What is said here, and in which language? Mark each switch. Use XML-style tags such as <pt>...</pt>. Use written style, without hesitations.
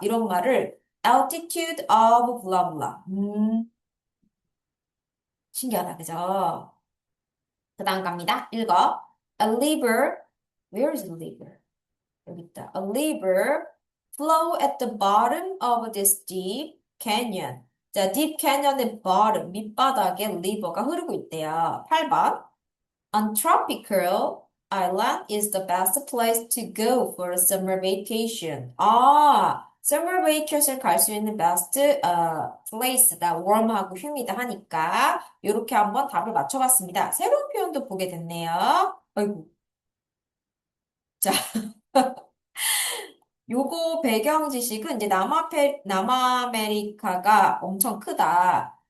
<ko>이런 말을</ko> <en>altitude of blah blah.</en> <ko>신기하다, 그죠? 그 다음 갑니다. 읽어.</ko> <en>A river, where is the river?</en> <ko>여기 있다.</ko> <en>A river flow at the bottom of this deep canyon.</en> <ko>자, deep canyon의 bottom, 밑바닥에 river가 흐르고 있대요. 8번.</ko> <en>On tropical island is the best place to go for a summer vacation.</en> <ko>아, summer vacation 갈 수 있는 best place다. warm하고 휴미드하니까 이렇게 한번 답을 맞춰봤습니다. 새로운 표현도 보게 됐네요. 아이고. 자, 요거 배경 지식은 이제 남아메리카가 엄청 크다.</ko>